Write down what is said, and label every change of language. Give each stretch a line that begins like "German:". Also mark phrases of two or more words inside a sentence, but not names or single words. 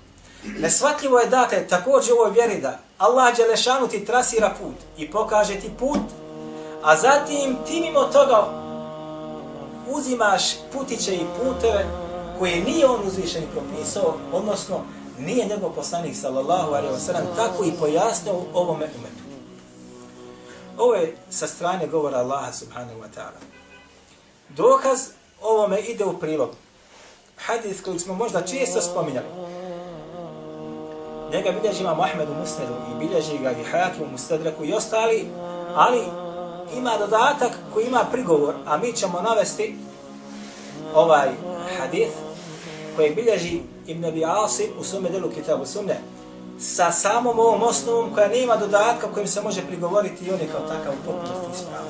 Bosnian: Nesvatljivo je dakle također u ovoj vjeri da Allah Đelešanu ti trasira put i pokaže ti put, a zatim ti mimo toga uzimaš putiće i puteve koje nije on uzvišen i propisao, odnosno nije njegov poslanik
Arabic: صلى الله عليه وسلم
Bosnian: tako i pojasnio ovome umetu. Ovo je sa strane govora Allaha
Arabic: سبحانه وتعالى.
Bosnian: Dokaz ovome ide u prilog hadis koji smo možda često spominjali. Njega bilježi imam Ahmed u Musnedu i bilježi ga i Hakim u Mustadreku i ostali, ali ima dodatak koji ima prigovor, a mi ćemo navesti ovaj hadith koji bilježi Ibn Abi Asim u svome delu Kitabu Sunne sa samom ovom osnovom koja nema dodatka kojim se može prigovoriti i on je kao takav u potpunosti ispravan.